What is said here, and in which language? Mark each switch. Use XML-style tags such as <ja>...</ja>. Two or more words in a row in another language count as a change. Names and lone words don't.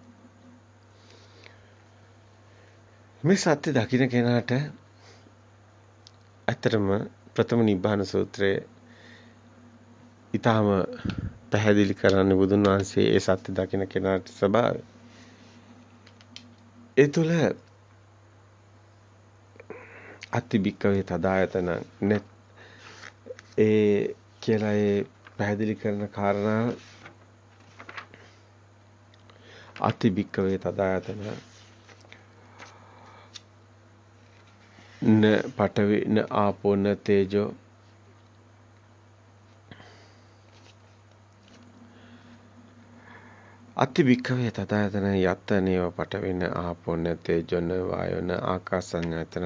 <si>මේ සත්‍ය දකින්න කෙනාට ඇත්තටම ප්‍රථම නිබ්බාන සූත්‍රයේ ඊටාම පැහැදිලි කරන්නේ බුදුන් වහන්සේ ඒ සත්‍ය දකින්න කෙනාට ස්වභාවය. ඒ තුළ</si> <pi>අතිබික්කවේ තදායතන net</pi> <si>ඒ කියලා ඒ පැහැදිලි කරන කාරණා</si> <pi>අතිබික්කවේ තදායතන න පඨවි න ආපෝ න තේජෝ අතිබික්කවේ තදායතන යත්තනේව පඨවි න ආපෝ න තේජෝ න වායෝ න ආකාසඤ්ඤායතන</pi>